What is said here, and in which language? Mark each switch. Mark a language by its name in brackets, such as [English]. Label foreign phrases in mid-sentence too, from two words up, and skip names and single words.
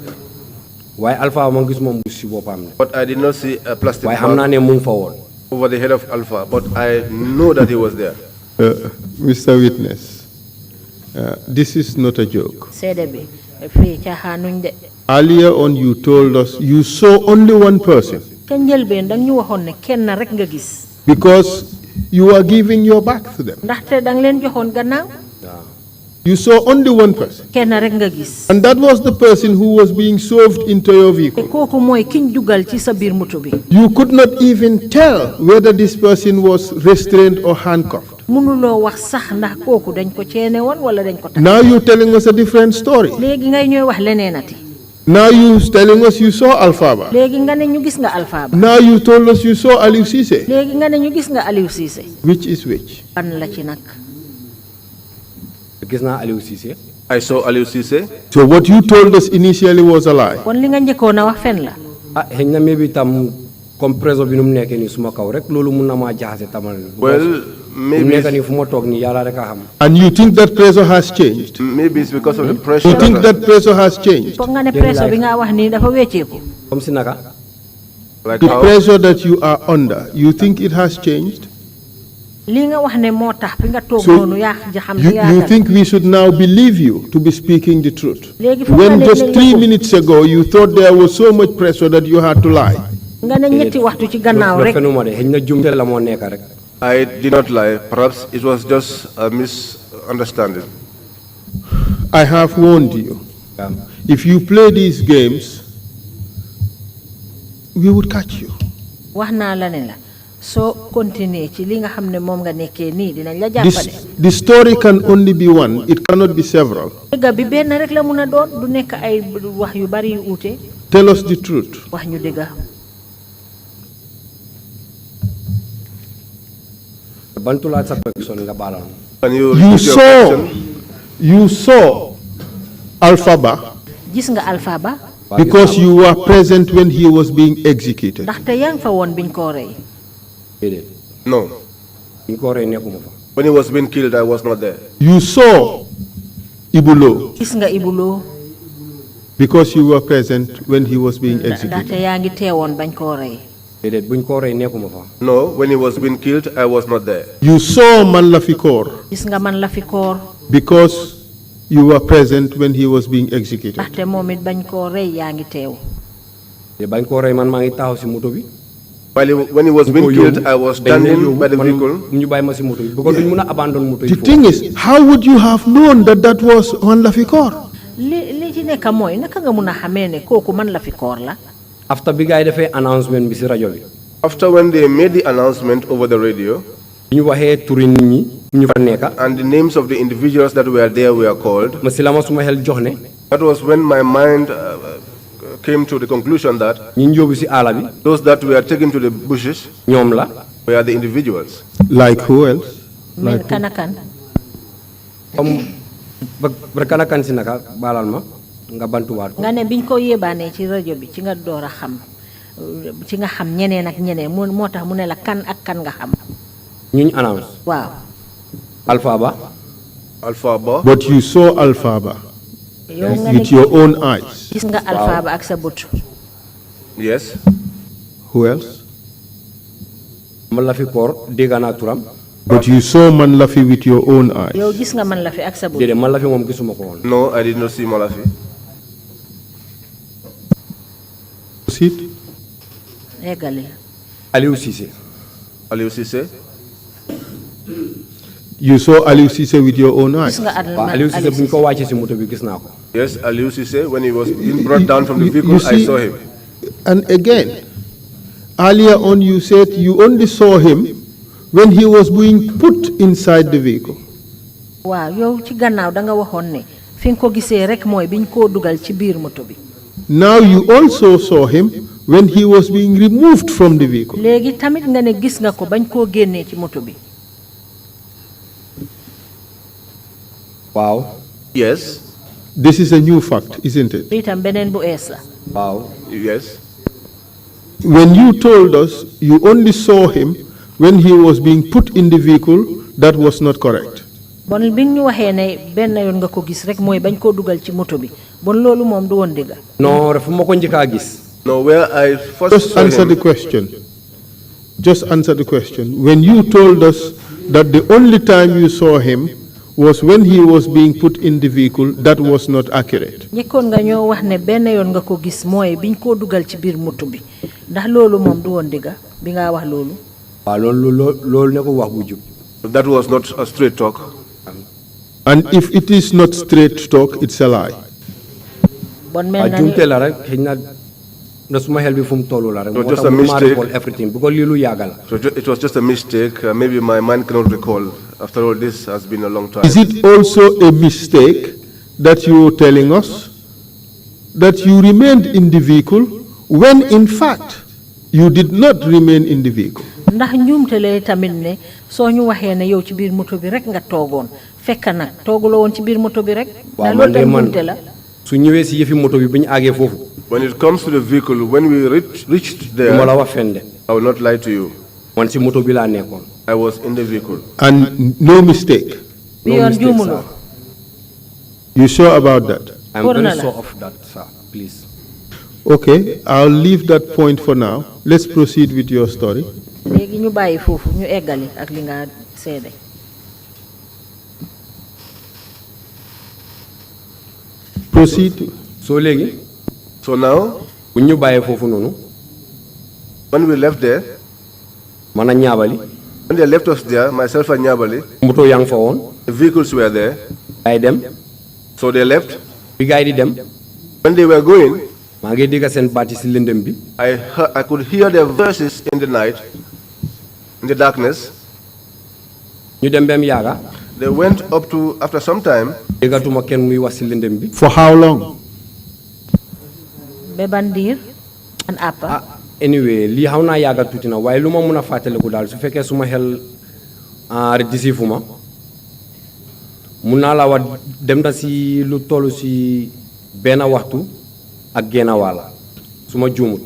[Wolof] waaye Alpha ma gis moom mbuus si boppam. [English] But I did not see a plastic [Wolof] waaye [English] bag [Wolof] xam naa ne mu ngi fa woon. [English] over the head of Alpha, but I know that he was there. Mr. Witness, this is not a joke. [Wolof] seede bi fii caaxaanuñ de. [English] Earlier on you told us you saw only one person. [Wolof] ca njëlbeen dang ñu waxoon ne kenn rek nga gis. [English] Because you are giving your back to them. [Wolof] ndaxte dang leen joxoon gannaaw. [English] You saw only one person. [Wolof] kenn rek nga gis. [English] And that was the person who was being shoved into your [Wolof] te [English] vehicle. [Wolof] kooku mooy kiñ dugal ci sa biir moto bi. [English] You could not even tell whether this person was restrained or handcuffed. [Wolof] mënuloo wax sax ndax kooku dañ ko ceene woon wala dañ ko. [English] Now you're telling us a different story. [Wolof] léegi ngay ñooy wax leneenati. [English] Now you're telling us you saw Alpha Ba. [Wolof] léegi nga ne ñu gis nga Alpha Ba. [English] Now you told us you saw Alieu Cissé. [Wolof] léegi nga ne ñu gis nga Alieu Cissé. [English] Which is which? [Wolof] ban la ci nag. gis naa Alieu Cissé. [English] I saw Alieu Cissé. So what you told us initially was a lie. [Wolof] kon li nga njëkkoon a wax fen la. xëy na maybe tam [French] comme préso [Wolof] bi nu mu nekkee nii suma kaw rek loolu mun na maa jaxase tamal. [English] Well, maybe. [Wolof] mu nekk nii fu ma toog nii yàlla rek a xam. [English] And you think that pressure has changed? Maybe it's because of the pressure. You think that pressure has changed? [Wolof] foog nga ne presso bi nga wax nii dafa wecceeku. [French] comme si [Wolof] naka. [English] Like The how? pressure that you are under, you think it has changed? [Wolof] li nga wax ne moo tax bi nga toog [English] So [Wolof] noonu yaa xam [English] you think we should now believe you to be speaking the truth? [Wolof] léegi foog [English] When [Wolof] nga [English] just [Wolof] ne [English] 3 minutes ago you thought there was so much pressure that you had to lie. [Wolof] nga ne ñetti waxtu ci gannaaw rek. fenuma de xëy na jumte la moo nekk rek. [English] I did not lie. Perhaps it was just a misunderstanding. I have warned you. If you play these games, we would catch you. [Wolof] wax naa la ne la soo continuer ci li nga xam ne moom nga nekkee nii dinañ la jàppale. [English] The story can only be one. It cannot be several. [Wolof] dëgg bi benn rek la mun a doon du nekk ay wax yu bari yu uute. [English] Tell us the truth. [Wolof] wax ñu dëgg. bantulaat sa question nga baalal. [English] Can you repeat your question? You saw Alpha Ba [Wolof] gis nga Alpha Ba. [English] because you were present when he was being executed. [Wolof] ndaxte yaa ngi fa woon biñ ko rey. déedéet. [English] No. [Wolof] biñ ko rey nekkuma fa. [English] When he was being killed, I was not there. You saw Ibulo [Wolof] gis nga Ibuloo. [English] because you were present when he was being [Wolof] ndaxte [English] executed. [Wolof] yaa ngi teewoon bañ koo rey. déedéet buñ ko rey nekkuma fa. [English] No, when he was being killed, I was not there. You saw Man Lafikor [Wolof] gis nga man la fi koor. [English] because You were present when he was being executed. [Wolof] ndaxte moom it bañ koo rey yaa ngi teew. te bañ koo rey man maa ngi taxaw si moto bi. [English] When he was being killed, I was standing by the vehicle. [Wolof] ñu bàyyi ma si moto bi because duñ mun a abandon moto yi. [English] The thing is, how would you have known that that was man Lafikor? [Wolof] li ci nekk mooy naka nga mun a xamee ne kooku man Lafikor la. after bi gars yi defee announcement bi si rajo bi. [English] After when they made the announcement over the radio, [Wolof] ñu waxee turi nit ñi ñu fa nekka. [English] and the names of the individuals that were there were called, [Wolof] ma si la ma suma xel jox ne. [English] that was when my mind came to the conclusion that [Wolof] ñi ñu yóbbu si àll bi. [English] those that were taken to the bushes [Wolof] ñoom la. [English] were the individuals. Like who else? [Wolof] men kan ak kan. comme ba kan ak kan si naka baalal ma nga bantuwaat ko. nga ne biñ ko yébaanee ci rajo bi ci nga door a xam ci nga xam ñeneen ak ñeneen moo tax mu ne la kan ak kan nga xam. ñu announce. waaw. Alpha Ba. Alpha Ba. [English] But you saw Alpha Ba [Wolof] yow nga [English] with your own eyes. [Wolof] gis nga Alpha Ba ak sa bët. [English] Yes. Who else? [Wolof] man la fi koor dégg naa turam. [English] But you saw Man Lafi with your own eyes. [Wolof] yow gis nga man la fi ak sa bët. déedéet man la fi moom gisuma ko woon. [English] No, I did not see Malafi. Proceed. [Wolof] eggali. Aliou Cissé. Alieu Cissé. [English] You saw Aliou Cissé with your own eyes. [Wolof] gis nga waaw Aliou Cissé bu ñu ko wàccee si moto bi gis naa ko. [English] Yes, Alieu Cissé, when he was being brought down from the vehicle, You I see- saw him. And again, earlier on you said you only saw him when he was being put inside the vehicle. [Wolof] waaw yow ci gannaaw da nga waxoon ne fi nga ko gisee rek mooy biñ koo dugal ci biir moto bi. [English] Now you also saw him when he was being removed from the vehicle. [Wolof] léegi tamit nga ne gis nga ko bañ koo génnee ci moto bi. waaw. [English] Yes. This is a new fact, isn't it? [Wolof] bi itam beneen bu ees la. waaw. [English] Yes. When you told us you only saw him when he was being put in the vehicle, that was not correct. [Wolof] bon bi ñu waxee ne benn yoon nga ko gis rek mooy bañ koo dugal ci moto bi bon loolu moom du woon dëgg. non dafa ma ko njëkk a gis. [English] No, where I first Just saw answer him, the question. Just answer the question. When you told us that the only time you saw him was when he was being put in the vehicle, that was not accurate. [Wolof] njëkkoon nga ñoo wax ne benn yoon nga ko gis mooy biñ koo dugal ci biir moto bi ndax loolu moom du woon dëgg bi nga wax loolu. waaw loolu ne ko wax bu jub. [English] that was not a straight talk. And if it is not straight talk, it's a lie. [Wolof] bon waaw mel na ni jumte la rek xëy na suma xel bi fu mu toll la rek. [English] So [Wolof] moo [English] just [Wolof] tax [English] a [Wolof] mu [English] mistake. recall everything because [Wolof] lii lu yàgg la. [English] So it was just a mistake. Maybe my mind cannot recall. After all, this has been a long time. Is it also a mistake that you are telling us that you remained in the vehicle when in fact you did not remain in the vehicle? [Wolof] ndax njuumte la tamit ne soo ñu waxee ne yow ci biir moto bi rek nga toogoon fekk nag tooguloo woon ci biir moto bi rek. waaw ndax man loolu de tam man njuumte la. su ñëwee si yëfi moto bi bu ñu àggee foofu. [English] When it comes to the vehicle, when we reached [Wolof] du ma la [English] there, [Wolof] wax fen de. [English] I will not lie to you. [Wolof] man si moto bi laa nekkoon. [English] I was in the vehicle. And no mistake. [Wolof] bi [English] No [Wolof] yoon [English] mistake, [Wolof] juumuloo. [English] sir. You sure about that? I'm [Wolof] Wóor na [English] very [Wolof] la. [English] sure of that, sir. Please. Okay, I'll leave that point for now. Let's proceed with your story. [Wolof] léegi ñu bàyyi foofu ñu eggali ak li nga seede. [English] Proceed. [Wolof] soo léegi [English] So now, [Wolof] bu ñu bàyyee foofu noonu [English] when we left there, [Wolof] man a ñaabali [English] when they left us there, myself and Nyabali, [Wolof] moto yaa ngi fa woon [English] the vehicles were there. [Wolof] gaay dem [English] So they left. [Wolof] bi gaay di dem [English] When they were going, [Wolof] maa ngi dégg seen baati si lëndëm bi [English] I could hear their voices in the night, in the darkness. [Wolof] ñu dem bem yaaga [English] They went up to, after some time, [Wolof] déggatuma kenn muy wax si lëndëm bi. [English] For how long? [Wolof] Beban diir an àppa. ah anyway lii xaw naa yàgga tuuti na waaye lu ma mun a fàttaliku daal su fekkee suma xel disifu ma mun naa la wax dem na si lu toll si benn waxtu ak genn wàll su ma juumut.